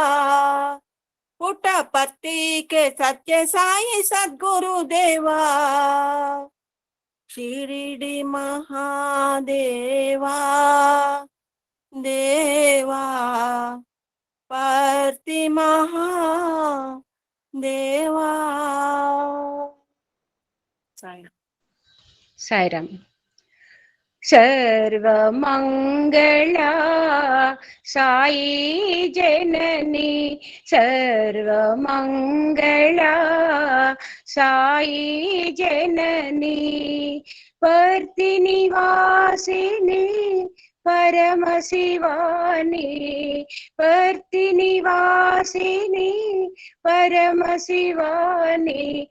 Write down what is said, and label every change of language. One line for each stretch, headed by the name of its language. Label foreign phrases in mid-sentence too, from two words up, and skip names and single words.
Hindi: पुट्टपर्ति के सत्य साई सद्गुरु देवा, शिरडी महादेवा देवा, पर्ति महादेवा.
Telugu: సాయిరామ్. సర్వమంగళ సాయి జనని, సర్వమంగళ సాయి జనని, పర్తి నివాసిని పరమ శివాని, పర్తి నివాసిని పరమ శివాని,